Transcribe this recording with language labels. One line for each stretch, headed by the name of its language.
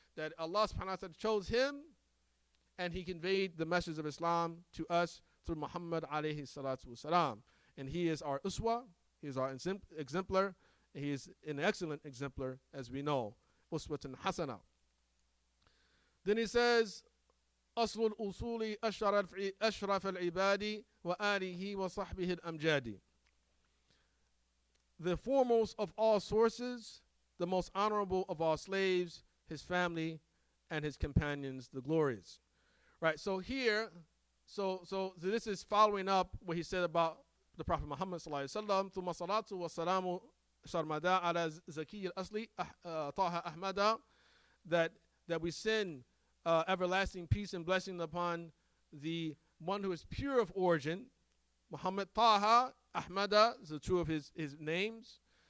English: That Allah subhanahu wa ta'ala chose him, and he conveyed the message of Islam to us through Muhammad alayhi salatu wasalam. And he is our uswa, he is our exemplar, and he is an excellent exemplar, as we know, uswatun hasana. Then he says,
Arabic: أصل الأصول أشرف العباد وآله وصحبه الأمجاد.
English: The foremost of all sources, the most honorable of all slaves, his family and his companions, the glorious. Right, so here, so this is following up what he said about the Prophet Muhammad sallallahu alaihi wasallam.
Arabic: ثم الصلاة والسلام سرمدا على زكي الأصلي طه أحمد,
English: that we send everlasting peace and blessing upon the one who is pure of origin, Muhammad Taha Ahmada is the two of his names.